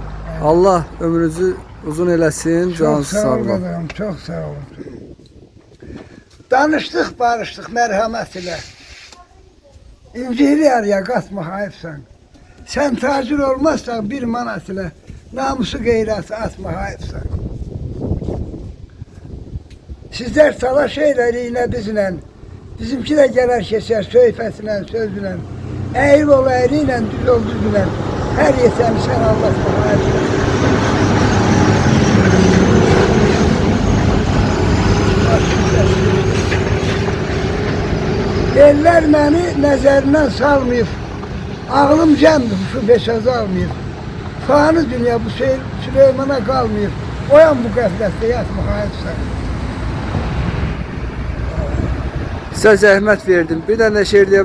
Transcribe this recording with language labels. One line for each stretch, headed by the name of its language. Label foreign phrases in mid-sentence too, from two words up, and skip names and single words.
Azerbaijani: Allah ömrünüzü uzun eləsin. Çox Canınızı sağ ol sağlam. qadağam, çox sağ ol. Danışdıq, barışdıq mərhəmət ilə. İncili araya qatma hayıfsan. Sən tacir olmazsan bir manat ilə. Namusu qeyrəti atma hayıfsan.
Turkish: Sizler talaş eyleriyle bizle, bizimki de gelir keser söhbetiyle, sözüyle. Eğri ol eğriyle, düz ol düzüyle. Her yeteni sen Allah'tan hayırlı.
Azerbaijani: Eller beni nəzərindən salmayıb. Ağlım cəmdir, şu beşazı almayıb. Fani dünya bu Süleyman'a qalmayıb. Oyan bu qəflətdə yatma hayırsan. Sizə zəhmət verdim. Bir dənə şeir deyə